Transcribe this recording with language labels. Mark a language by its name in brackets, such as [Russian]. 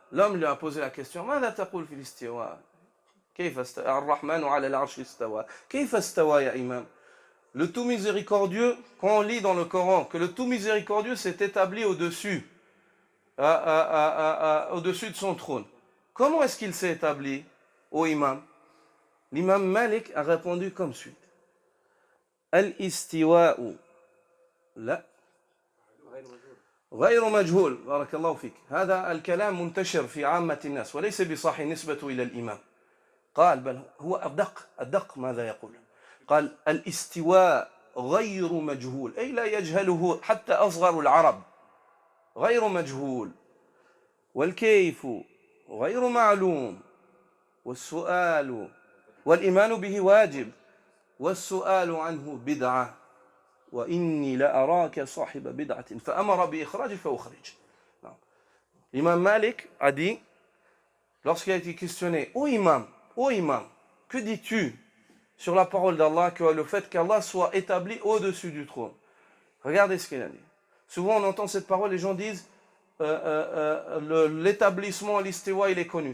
[French] L'homme lui a posé la question, [Arabic] ماذا تقول في الاستواء؟ كيف استوى الرحمن على العرش استوى؟ كيف استوى يا إمام؟ [French] Le tout miséricordieux, quand on lit dans le Coran que le tout miséricordieux s'est établi au-dessus, au-dessus de son trône, comment est-ce qu'il s'est établi, ô imam? L'imam Malik a répondu comme suit. [Arabic] Al-istiwa'u la غير مجهول بارك الله فيك هذا الكلام منتشر في عامة الناس وليس بصحيح نسبة إلى الإمام قال بل هو أدق ماذا يقول قال الاستواء غير مجهول أي لا يجهله حتى أصغر العرب غير مجهول والكيف غير معلوم والسؤال والإيمان به واجب والسؤال عنه بدعة وإني لأراك صاحب بدعة فأمر بإخراج فأخرج. [French] L'imam Malik a dit, lorsqu'il a été questionné, ô imam, que dis-tu sur la parole d'Allah, que le fait qu'Allah soit établi au-dessus du trône? Regardez ce qu'il a dit. Souvent on entend cette parole, les gens disent l'établissement, l'istiwa, il est connu.